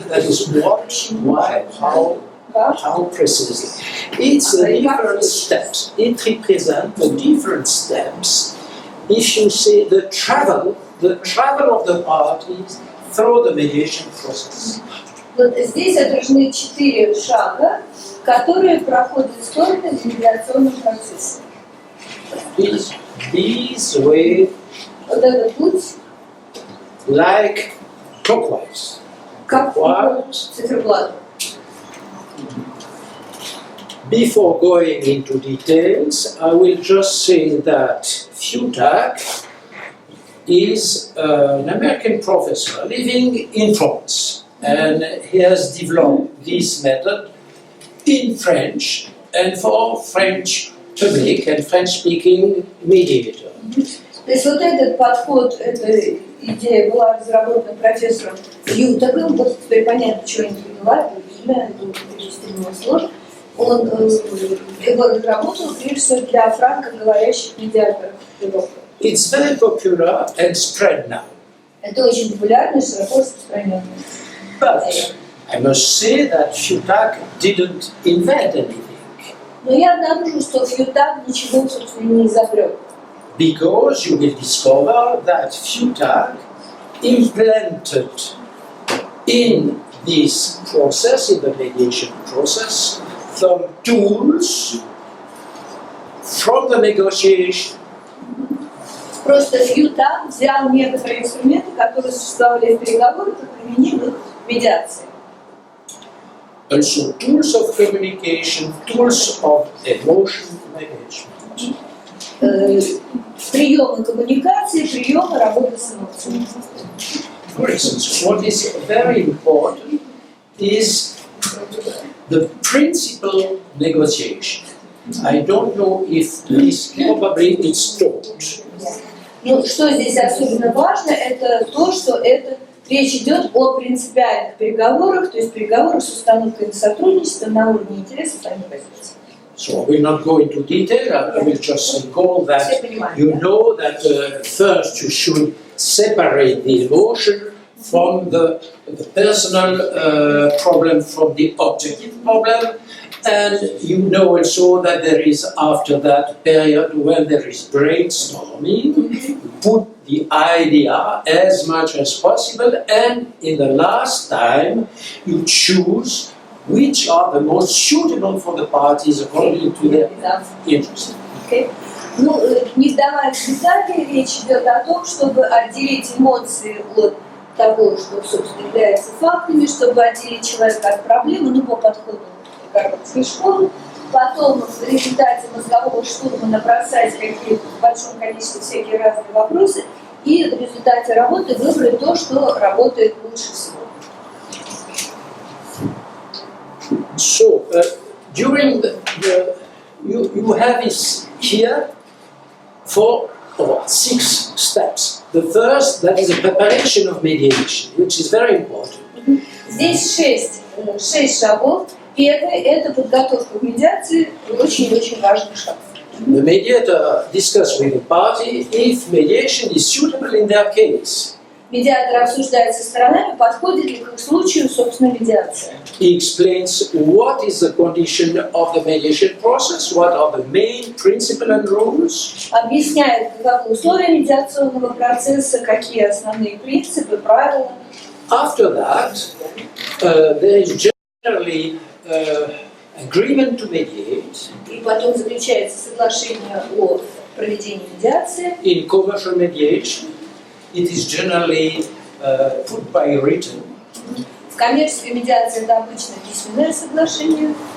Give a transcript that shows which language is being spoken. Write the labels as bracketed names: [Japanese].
[English] That is what, why, how precisely. It's different steps. It represents the different steps. If you say the travel of the parties through the mediation process. [Russian] Вот здесь отражены 4 шага, которые проходят стороны в медиационном процессе. [English] These way, [Russian] вот этот путь, [English] like clockwise. [Russian] Как циферблат. [English] Before going into details, I will just say that Futak is an American professor living in France, and he has developed this method in French and for French public and French-speaking mediator. [Russian] То есть вот этот подход, эта идея была разработана профессором Фьютагом, вот теперь понятно, что они поняла, это имя, это перевести было сложно. Он его разработал прежде всего для франкоговорящих медиаторов Европы. [English] It's very popular and spread now. [Russian] Это очень популярно и широко распространенно. [English] But I must say that Futak didn't invent anything. [Russian] Но я обнаружил, что Фьютак ничего, собственно, не изобрел. [English] Because you will discover that Futak implanted in this process, in the mediation process, some tools from the negotiation. [Russian] Просто Фьютак взял некоторые инструменты, которые существовали в переговорах, и применил их в медиации. [English] Also tools of communication, tools of emotion management. [Russian] Приемы коммуникации, приемы работы с эмоциями. [English] For instance, what is very important is the principal negotiation. I don't know if this probably is taught. [Russian] Ну, что здесь особенно важно, это то, что речь идет о принципиальных переговорах, то есть переговорах с установкой на сотрудничество на уровне интересов, а не позиций. [English] So I will not go into detail, I will just recall that you know that first you should separate the emotion from the personal problem from the objective problem, and you know also that there is after that period when there is brainstorming, put the idea as much as possible, and in the last time you choose which are the most suitable for the parties according to their interest. Okay. [Russian] Ну, не вдаваясь в детали, речь идет о том, чтобы отделить эмоции от того, что, собственно, является фактами, чтобы отделить человека от проблемы, ну, по подходу Гарвардской школы, потом в результате мозгового штурма набросать какие-то в большом количестве всякие разные вопросы и в результате работы выбрать то, что работает лучше всего. [English] So, during you have this here 4 or 6 steps. The first, that is the preparation of mediation, which is very important. [Russian] Здесь 6 шагов. Первый – это подготовка к медиации, очень-очень важный шаг. [English] The mediator discusses with the party if mediation is suitable in their case. [Russian] Медиатор обсуждает со сторонами, подходит ли к их случаю, собственно, медиация. [English] He explains what is the condition of the mediation process, what are the main principles and rules. [Russian] Объясняет, каковы условия медиационного процесса, какие основные принципы, правила. [English] After that, there is generally agreement to mediate. [Russian] И потом заключается соглашение о проведении медиации. [English] In commercial mediation, it is generally put by written. [Russian] В коммерческой медиации это обычно письменное соглашение.